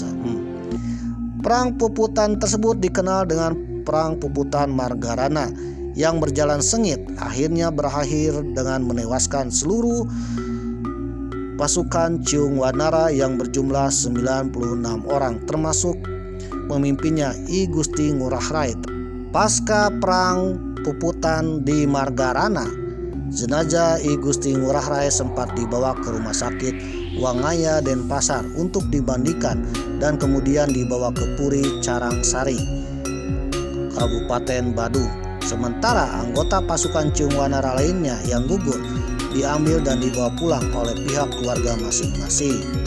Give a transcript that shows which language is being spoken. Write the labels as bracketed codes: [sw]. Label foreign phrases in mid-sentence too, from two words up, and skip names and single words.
[id] Perang puputan tersebut dikenal dengan Perang Puputan Margarana yang berjalan sengit, akhirnya berakhir dengan menewaskan seluruh pasukan Ciungwanara yang berjumlah 96 orang, termasuk pemimpinnya I Gusti Ngurah Rai. Pasca Perang Puputan di Margarana, jenazah I Gusti Ngurah Rai sempat dibawa ke rumah sakit Wangaya Denpasar untuk dimandikan dan kemudian dibawa ke Puri Carangsari, Kabupaten Badung. Sementara anggota pasukan Ciungwanara lainnya yang gugur diambil dan dibawa pulang oleh pihak keluarga masing-masing.